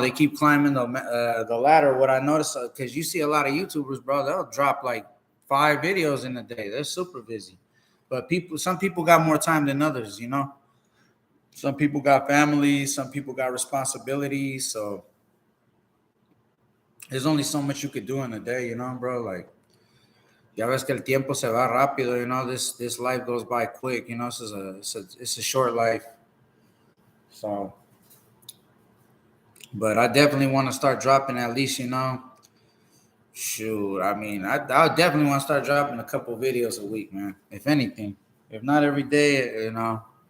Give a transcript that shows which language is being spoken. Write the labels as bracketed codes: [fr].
[en] They keep climbing the ladder. What I noticed, because you see a lot of YouTubers, bro, they'll drop like 5 videos in a day. They're super busy. But some people got more time than others, you know. Some people got families, some people got responsibilities. So there's only so much you could do in a day, you know, bro. [es] Like, ya ves que el tiempo se va rápido, [en] you know. This life goes by quick, you know. It's a short life. So, but I definitely want to start dropping at least, you know. Shoot, I mean, I definitely want to start dropping a couple videos a week, man. If anything, if not every day, you know.